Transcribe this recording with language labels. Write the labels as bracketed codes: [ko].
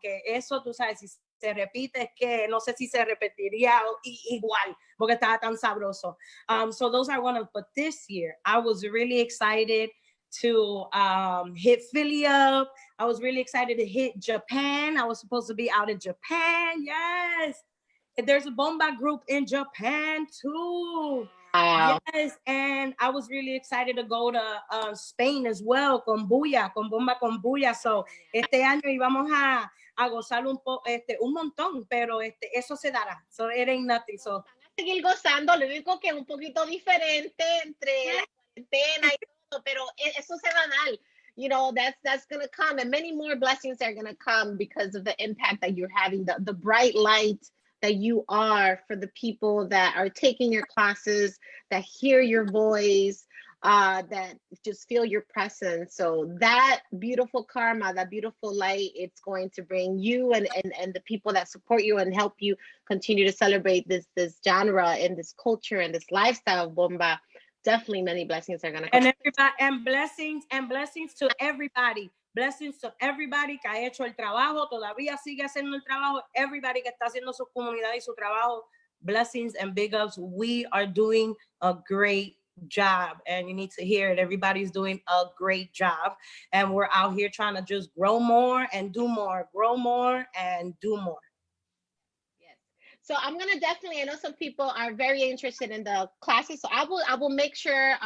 [es] Que eso, tú sabes, si se repite, es que no sé si se repetiría igual, porque estaba tan sabroso. [en] So those are one of, but this year, I was really excited to hit Philly up. I was really excited to hit Japan. I was supposed to be out in Japan. Yes. There's a Bomba group in Japan too. Wow. Yes, and I was really excited to go to Spain as well, con Bulla, con Bomba con Bulla. [es] So, este año íbamos a gozar un montón, pero eso se dará. [en] So, it ain't nothing. So, [es] seguir gozando, lo único que es un poquito diferente entre la cuarentena y todo, pero eso se va a dar. [en] You know, that's going to come, and many more blessings are going to come because of the impact that you're having, the bright light that you are for the people that are taking your classes, that hear your voice, that just feel your presence. So that beautiful karma, that beautiful light, it's going to bring you and the people that support you and help you continue to celebrate this genre and this culture and this lifestyle of Bomba. Definitely many blessings are going to come. And everybody, and blessings to everybody. Blessings to everybody [es] que ha hecho el trabajo, todavía sigue haciendo el trabajo, [en] everybody [es] que está haciendo su comunidad y su trabajo. [en] Blessings and big ups. We are doing a great job, and you need to hear it. Everybody's doing a great job, and we're out here trying to just grow more and do more, grow more and do more. Yes. So I'm gonna definitely. I know some people are very interested in the classes, so I will make sure.